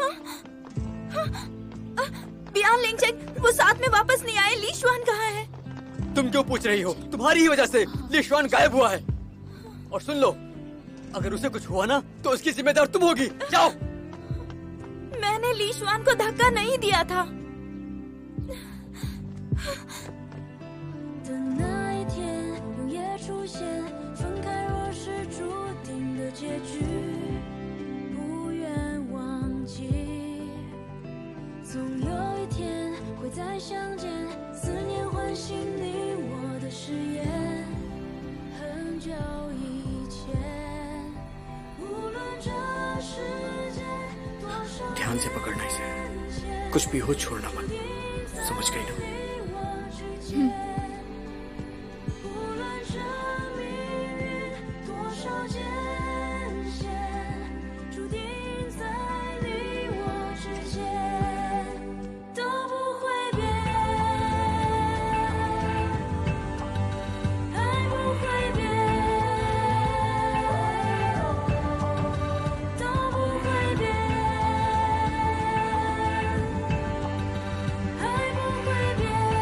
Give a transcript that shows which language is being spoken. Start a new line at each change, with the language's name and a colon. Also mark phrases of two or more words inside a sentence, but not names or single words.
Hindi: बियान लिंगचेक, वो साथ में वापस नहीं आए। लिशवान कहाँ है? तुम क्यों पूछ रही हो? तुम्हारी ही वजह से लिशवान गायब हुआ है। और सुन लो, अगर उसे कुछ हुआ ना तो उसकी जिम्मेदार तुम होगी। जाओ। मैंने लिशवान को धक्का नहीं दिया था।
Chinese: 的那一天，永夜出现，分开若是注定的结局，不愿忘记。总有一天会再相见，思念唤醒你我的誓言，很久以前，无论这世界多少。
Hindi: ध्यान से पकड़ना इसे, कुछ भी हो छोड़ना मत, समझ गई ना?
Chinese: 无论这命运多少艰险，注定在你我之间都不会变，爱不会变，都不会变，爱不会变。